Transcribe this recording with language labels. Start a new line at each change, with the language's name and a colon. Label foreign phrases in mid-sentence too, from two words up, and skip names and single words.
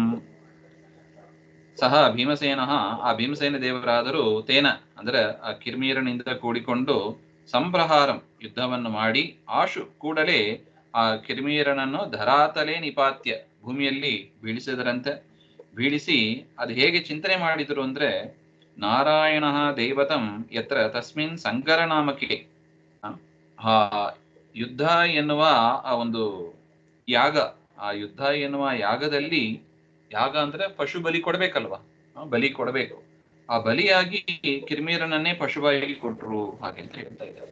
Kannada: ಸಹ ಭೀಮಸೇನ, ಆ ಭೀಮಸೇನ ದೇವರಾದರೂ ತೇನ ಅಂದ್ರೆ ಆ ಕಿರ್ಮೀರನಿಂದ ಕೂಡಿಕೊಂಡು ಸಂಪ್ರಹಾರಂ ಯುದ್ಧವನ್ನು ಮಾಡಿ ಆಶು ಕೂಡಲೇ ಆ ಕಿರ್ಮೀರನನ್ನು
Sanskrit: ಧರಾತಲೇ ನಿಪಾತ್ಯ,
Kannada: ಭೂಮಿಯಲ್ಲಿ ಬೀಳಿಸಿದರಂತೆ. ಬೀಳಿಸಿ ಅದು ಹೇಗೆ ಚಿಂತನೆ ಮಾಡಿದರು ಅಂದ್ರೆ,
Sanskrit: ನಾರಾಯಣ ದೈವತಂ ಯತ್ರ ತಸ್ಮಿನ್ ಸಂಕರ ನಾಮಕೆ,
Kannada: ಆ ಯುದ್ಧ ಎನ್ನುವ ಆ ಒಂದು ಯಾಗ, ಆ ಯುದ್ಧ ಎನ್ನುವ ಯಾಗದಲ್ಲಿ, ಯಾಗ ಅಂದ್ರೆ ಪಶು ಬಲಿ ಕೊಡ್ಬೇಕಲ್ವಾ, ಬಲಿ ಕೊಡಬೇಕು. ಆ ಬಲಿಯಾಗಿ ಕಿರ್ಮೀರನನ್ನೇ ಪಶುವಾಗಿ ಕೊಟ್ರು ಹಾಗೆ ಅಂತ ಹೇಳ್ತಾ ಇದ್ದಾರೆ.